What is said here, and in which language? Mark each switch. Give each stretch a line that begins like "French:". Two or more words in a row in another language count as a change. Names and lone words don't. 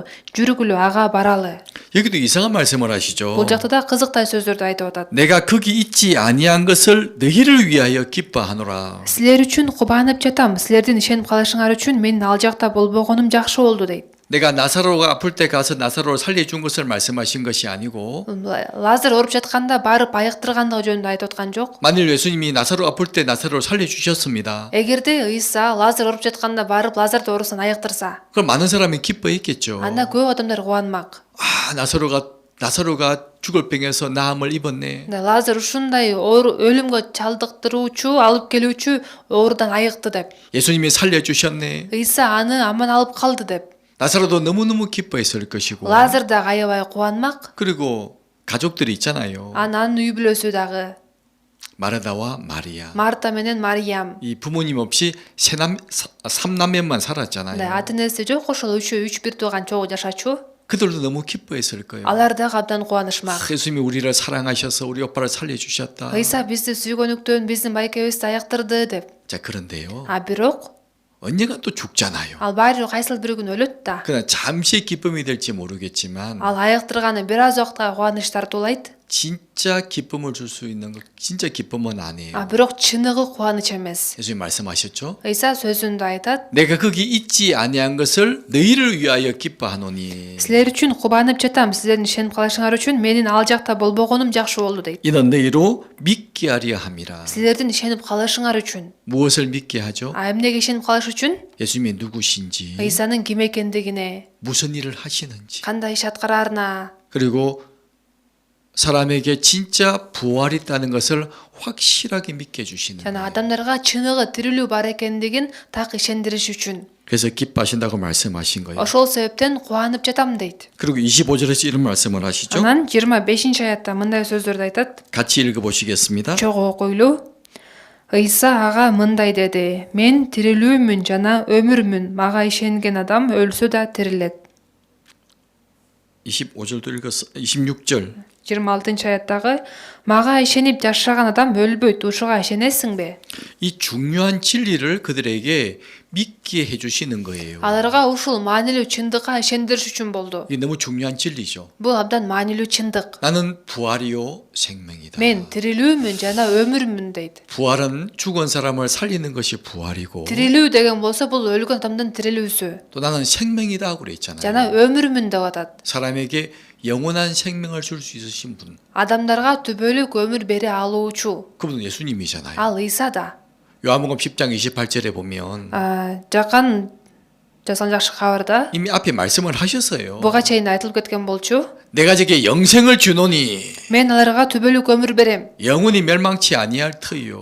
Kyrgyz: Жүргүлө ага баралы.
Korean: 여기도 이상한 말씀을 하시죠.
Kyrgyz: Бул жакта да кызыктай сөздөрдү айтып атат.
Korean: 내가 거기 있지 아니한 것을 너희를 위하여 기뻐하노라.
Kyrgyz: Силер үчүн кубанып жатам. Силердин ишенип калышыңар үчүн менин ал жакта болбогонум жакшы болду дейт.
Korean: 내가 나사로가 아플 때 가서 나사로를 살려준 것을 말씀하신 것이 아니고
Kyrgyz: Лазар ооруп жатканда барып айыктыргандыгы жөнүндө айтып аткан жок.
Korean: 만일 예수님이 나사로 아플 때 나사로를 살려주셨습니다.
Kyrgyz: Эгерде Иса Лазар ооруп жатканда барып Лазарды оорусун айыктырса,
Korean: 그럼 많은 사람이 기뻐했겠죠.
Kyrgyz: анда көп адамдар кубанмак.
Korean: 아, 나사로가 죽을 병에서 나음을 입었네.
Kyrgyz: Лазар ушундай өлүмгө чалдыктыруучу, алып келүүчү оорудан айыкты деп.
Korean: 예수님이 살려주셨네.
Kyrgyz: Иса аны аман алып калды деп.
Korean: 나사로도 너무너무 기뻐했을 것이고
Kyrgyz: Лазар да аябай кубанмак.
Korean: 그리고 가족들이 있잖아요.
Kyrgyz: Анын үй бүлөсү дагы
Korean: 마르다와 마리아.
Kyrgyz: Марта менен Мариям.
Korean: 이 부모님 없이 삼남매만 살았잖아요.
Kyrgyz: ата энеси жок, ошол үч бир тууган чогуу жашачу.
Korean: 그들도 너무 기뻐했을 거예요.
Kyrgyz: Алар дагы абдан кубанышмак.
Korean: 예수님이 우리를 사랑하셔서 우리 오빠를 살려주셨다.
Kyrgyz: Иса бизди сүйгөнүктөн биздин байкебизди аяктырды деп.
Korean: 자, 그런데요.
Kyrgyz: Бирок
Korean: 언젠가 또 죽잖아요.
Kyrgyz: ал баары кайсыл бир күн өлөт да.
Korean: 그냥 잠시의 기쁨이 될지 모르겠지만
Kyrgyz: Ал аяктырганы бир аз убакытка кубаныч тартуулайт.
Korean: 진짜 기쁨을 줄 수 있는 거 진짜 기쁨은 아니에요.
Kyrgyz: Бирок чыныгы кубаныч эмес.
Korean: 예수님 말씀하셨죠?
Kyrgyz: Иса сөзүндө айтат.
Korean: 내가 거기 있지 아니한 것을 너희를 위하여 기뻐하노니.
Kyrgyz: Силер үчүн кубанып жатам. Сиздердин ишенип калышыңар үчүн менин ал жакта болбогонум жакшы болду дейт.
Korean: 이는 너희로 믿게 하려 함이라.
Kyrgyz: Силердин ишенип калышыңар үчүн.
Korean: 무엇을 믿게 하죠?
Kyrgyz: Эмнеге ишенип калыш үчүн?
Korean: 예수님이 누구신지,
Kyrgyz: Исанын ким экендигине,
Korean: 무슨 일을 하시는지,
Kyrgyz: кандай иш аткараарына,
Korean: 그리고 사람에게 진짜 부활이 있다는 것을 확실하게 믿게 해주시는
Kyrgyz: жана
Korean: 거예요.
Kyrgyz: адамдарга чыныгы тирилүү бар экендигин так ишендириш үчүн.
Korean: 그래서 기뻐하신다고 말씀하신 거예요.
Kyrgyz: Ошол себептен кубанып жатам дейт.
Korean: 그리고 25절에서 이런 말씀을 하시죠.
Kyrgyz: Анан 25 аятта мындай сөздөрдү айтат.
Korean: 같이 읽어보시겠습니다.
Kyrgyz: Чогуу окуйлу. Иса ага мындай деди: Мен тирилүүмүн жана өмүрмүн. Мага ишенген адам өлсө да тирилет.
Korean: 25절도 읽었어. 26절.
Kyrgyz: 26 аяттагы мага ишенип жашаган адам өлбөйт. Ушуга ишенесиңби?
Korean: 이 중요한 진리를 그들에게 믿게 해주시는 거예요.
Kyrgyz: Аларга ушул маанилүү чындыкка ишендириш үчүн болду.
Korean: 이게 너무 중요한 진리죠.
Kyrgyz: Бул абдан маанилүү чындык.
Korean: 나는 부활이요 생명이다.
Kyrgyz: Мен тирилүүмүн жана өмүрмүн дейт.
Korean: 부활은 죽은 사람을 살리는 것이 부활이고
Kyrgyz: Тирилүү деген болсо бул өлгөн адамдын тирилүүсү.
Korean: 또 나는 생명이다 그랬잖아요.
Kyrgyz: жана өмүрмүн деп атат.
Korean: 사람에게 영원한 생명을 줄 수 있으신 분.
Kyrgyz: Адамдарга түбөлүк өмүр бере алуучу.
Korean: 그분은 예수님이잖아요.
Kyrgyz: Ал Исада.
Korean: 요한복음 10장 28절에 보면
Kyrgyz: Жакан жазган жакшы кабарда
Korean: 이미 앞에 말씀을 하셨어요.
Kyrgyz: буга чейин айтылып кеткен болчу.
Korean: 내가 제게 영생을 주노니
Kyrgyz: Мен аларга түбөлүк өмүр берем.
Korean: 영원히 멸망치 아니할 터이요.